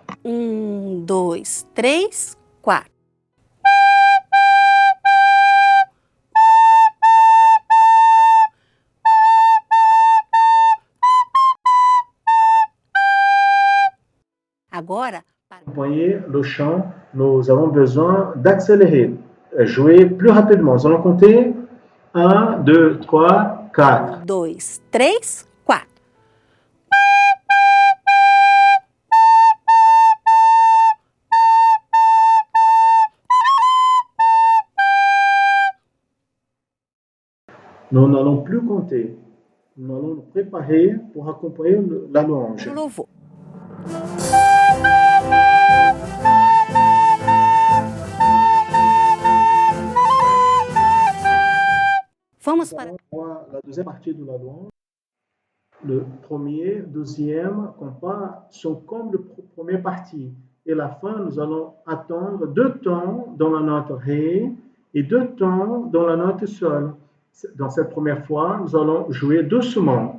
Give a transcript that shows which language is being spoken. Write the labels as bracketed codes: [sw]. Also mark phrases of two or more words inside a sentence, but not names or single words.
[fr] 1, 2, 3, 4. [pt] Agora, para acompanher [fr] le chant, nous avons besoin d'accélérer, jouer plus rapidement. Nous allons compter 1, 2, 3, 4. 1, 2, 3, 4. Nous n'allons plus compter. Nous allons nous préparer pour acompanher la louange. [pt] O louvor. Vamos para [fr] la deuxième partie de la louange. Le premier, deuxième compas sont comme la première partie. Et à la fin, nous allons attendre 2 tons dans la note Ré et 2 tons dans la note Sol. Dans cette première fois, nous allons jouer doucement.